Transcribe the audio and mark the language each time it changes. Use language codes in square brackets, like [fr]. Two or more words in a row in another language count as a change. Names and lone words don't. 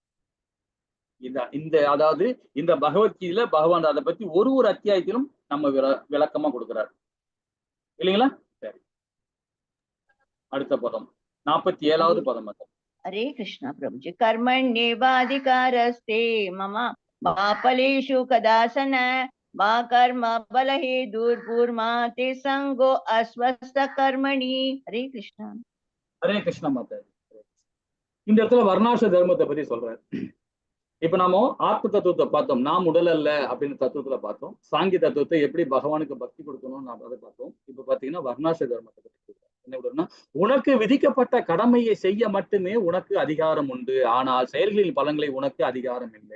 [ta] அதாவது இந்த பகவத்கீதையில பகவான் அதை பத்தி ஒரு அத்தியாயத்திலும் நம்ம விளக்கமா கொடுக்கிறார் இல்லைங்களா? சரி, அடுத்த பதம் 47வது பதம். [sa] ஹரே கிருஷ்ணா பிரபுஜி. कर्मण्येवाधिकारस्ते मम मा फलेषु कदाचन मा कर्म बलहे दुर्पूर्मा ते संगो अस्वस्थ कर्मणि. हरे कृष्णा. [ta] ஹரே கிருஷ்ண மாதா. இந்த இடத்துல வர்ணாச தர்மத்தை பத்தி சொல்றாரு. இப்ப நாம ஆத்ம தத்துவத்தை பார்த்தோம், நாம் உடல் அல்ல அப்படின்னு தத்துவத்துல பார்த்தோம். சாங்கி தத்துவத்தை எப்படி பகவானுக்கு பக்தி கொடுக்கணும் நாம் அதை பார்த்தோம். இப்ப பாத்தீங்கன்னா வர்ணாச தர்மத்தை பத்தி சொல்றாரு. என்ன விடுறோம்னா, உனக்கு விதிக்கப்பட்ட கடமையை செய்ய மட்டுமே உனக்கு அதிகாரம் உண்டு, ஆனால் செயல்களின் பலன்களை உனக்கு அதிகாரம் இல்லை.